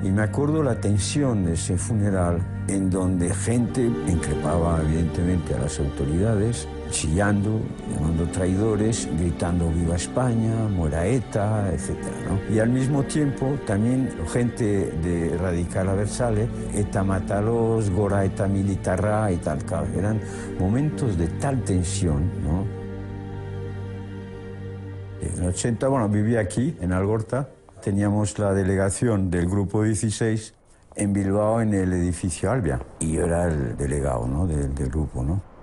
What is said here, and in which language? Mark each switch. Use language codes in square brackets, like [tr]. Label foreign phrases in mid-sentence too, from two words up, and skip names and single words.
[es] Y me acuerdo la tensión de ese funeral, en donde gente increpaba evidentemente a las autoridades, chillando, llamando traidores, gritando viva España, muera ETA, etc., ¿no? Y al mismo tiempo también gente de radical abertzale, ETA mátalos, [eu] gora ETA militarra [es] y tal, claro, eran momentos de tal tensión, ¿no? En el 80, bueno, vivía aquí, en Algorta, teníamos la delegación del Grupo 16 en Bilbao, en el edificio Albia, y yo era el delegado, ¿no?, del grupo, ¿no?